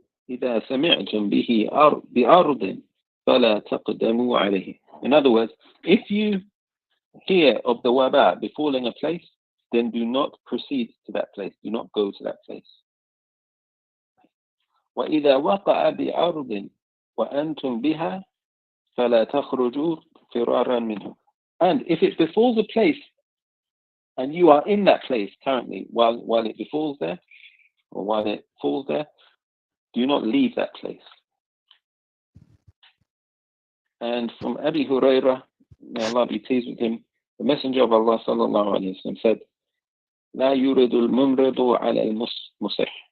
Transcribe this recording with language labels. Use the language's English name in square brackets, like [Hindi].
[Arabic] إذا سمعتم به بأرض فلا تقدموا عليه. [English] In other words, if you hear of the waba befalling a place, then do not proceed to that place. Do not go to that place. [Arabic] وإذا وقع بأرض وأنتم بها فلا تخرجوا فرارا منه. [English] And if it befalls a place and you are in that place currently while it befalls there, or while it falls there, do not leave that place. And from Abi Hurairah, may Allah be pleased with him, the Messenger of Allah sallallahu alaihi wasallam said, [Arabic] لا يرد الممرض على المصح.